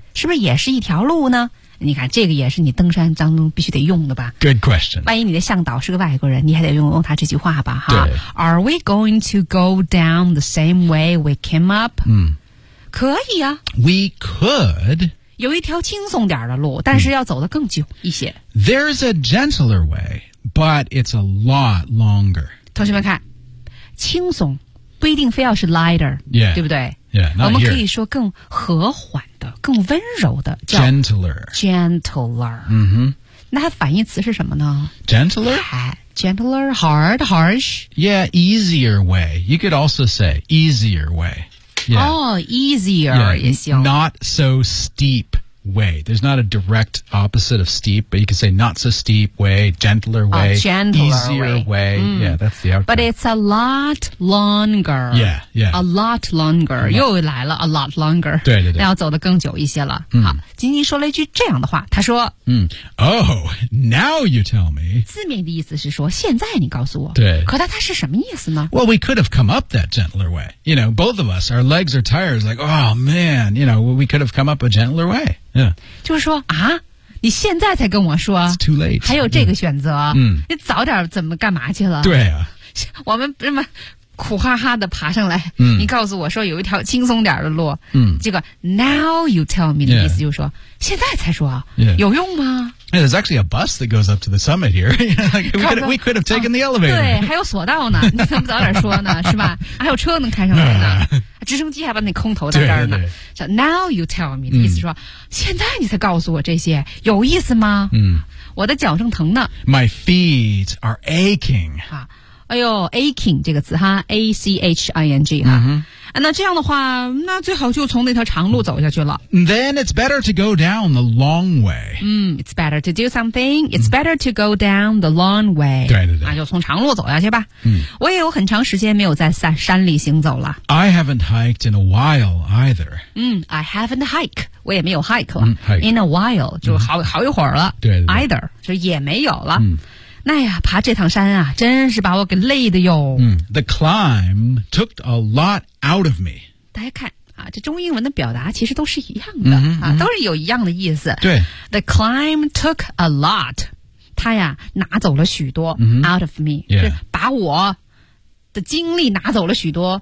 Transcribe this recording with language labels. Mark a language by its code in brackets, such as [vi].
[zh] 是不是也是一条路呢你看这个也是你登山当中必须得用的吧 [en] Good question [zh] 万一你的向导是个外国人你还得用他这句话吧哈对 [en] Are we going to go down the same way we came up?、 [zh] 可以啊 [en] We could [zh] 有一条轻松点的路但是要走得更久一些、 [en] There's a gentler way but it's a lot longer [zh] 同学们看轻松不一定非要是 lighter、 [en] yeah. [zh] 对不对 [en] Yeah, [zh] 我们可以说更和缓的更温柔的叫 [en] Gentler、 [zh] 那它反义词是什么呢 [en] Gentler Gentler Hard Harsh Yeah easier way You could also say easier way [zh] Oh easier 也行 [en] Not so steep way. There's not a direct opposite of steep, but you could say not so steep way, gentler way, easier way. Mm. Yeah, that's the outcome. But it's a lot longer. Yeah, yeah. A lot longer. A lot. [zh] 又来了 [en] a lot longer. [zh] 对对对。那要走得更久一些了。好，金金说了一句这样的话，他说、 [en] Oh, now you tell me. [zh] 字面的意思是说现在你告诉我。对。可它是什么意思呢？ [en] Well, we could have come up that gentler way. You know, both of us, our legs are tired. It's like, oh man, you know, we could have come up a gentler way. Yeah. [zh] 就是说啊你现在才跟我说 [en] It's too late. [zh] 还有这个选择、 [en] yeah. [zh] 你早点怎么干嘛去了对啊我们这么苦哈哈的爬上来、你告诉我说有一条轻松点的路、结果 [en] now you tell me [zh] 的意思就是说、 [en] yeah. [zh] 现在才说、 [en] yeah. [zh] 有用吗 [en] yeah, There's actually a bus that goes up to the summit here. we could have taken the elevator. [zh] 对还有索道呢你怎么早点说呢是吧还有车能开上来呢直升机还把你空投到这儿呢对对对 [en] Now you tell me、 [zh] 意思说现在你才告诉我这些有意思吗、我的脚正疼呢 [en] My feet are aching、 [zh] 哎呦 aching 这个词哈 A-C-H-I-N-G 哈、那这样的话那最好就从那条长路走下去了 [en] Then it's better to go down the long way、 It's better to do something It's better to go down the long way [zh] 对对对那就从长路走下去吧、我也有很长时间没有在山里行走了 [en] I haven't hiked in a while either、 I haven't hiked [zh] 我也没有 hike 了、 [en] In a while [zh] 就 好一会儿了对对对 Either 就也没有了、那呀爬这趟山啊真是把我给累的哟、 [en] The climb took a lot out of me [zh] 大家看啊，这中英文的表达其实都是一样的、都是有一样的意思对 [en] The climb took a lot [zh] 他呀拿走了许多、 [en] out of me、 yeah. [zh] 是把我的精力拿走了许多、